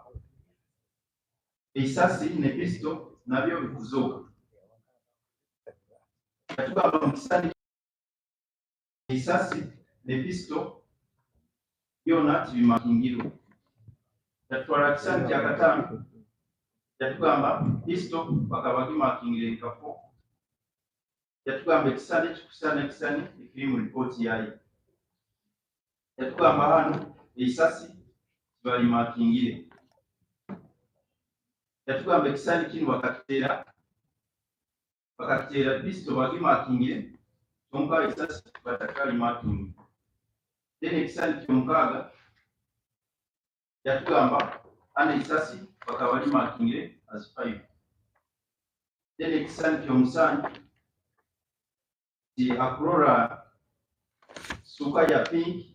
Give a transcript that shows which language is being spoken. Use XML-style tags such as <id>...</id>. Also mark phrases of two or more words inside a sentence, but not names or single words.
<nyn>eisasi ne pisto nabyo bikuzuuka yatugamba mu kisani eisasi ne pisto byona tibimakingirwa yatwala kisani kya Katanga yatugamba pisto bakaba gimakingire enkafo yatugamba ekisani ekikusana ekisani ekiri mu ripooti yayi yatugamba hano eisasi tibalimakingire yatugamba ekisani kino bakakiteera pisto bagimakingire kyonka eisasi batakalimakingire then ekisani kyomukaaga yatugamba hano eisasi bakaba limakingire as 5 then ekisani kyomusanju ti akurora suka ya pink</nyn>